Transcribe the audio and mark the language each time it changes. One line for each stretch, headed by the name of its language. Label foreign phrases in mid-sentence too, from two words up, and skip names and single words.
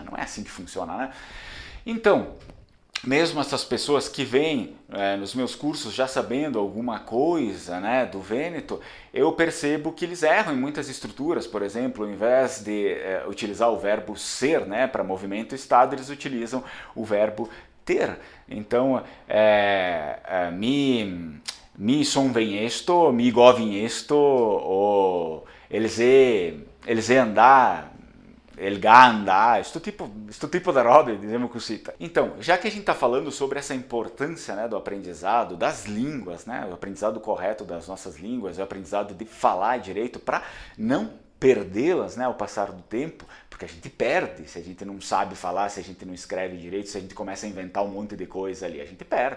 Portuguese: Não é assim que funciona, né? Então, mesmo essas pessoas que vêm nos meus cursos já sabendo alguma coisa, né, do Vêneto, eu percebo que eles erram em muitas estruturas. Por exemplo, ao invés de utilizar o verbo ser, né, para movimento estado, eles utilizam o verbo ter. Então,
Venetian: mi sonvem esto, mi govem esto,
Portuguese: ou eles andar,
Venetian: el andar,
Portuguese: este tipo de
Venetian: roba, dizemos cosita.
Portuguese: Então, já que a gente está falando sobre essa importância, né, do aprendizado das línguas, né, o aprendizado correto das nossas línguas, o aprendizado de falar direito para não perdê-las, né, ao passar do tempo, porque a gente perde se a gente não sabe falar, se a gente não escreve direito, se a gente começa a inventar um monte de coisa ali, a gente perde.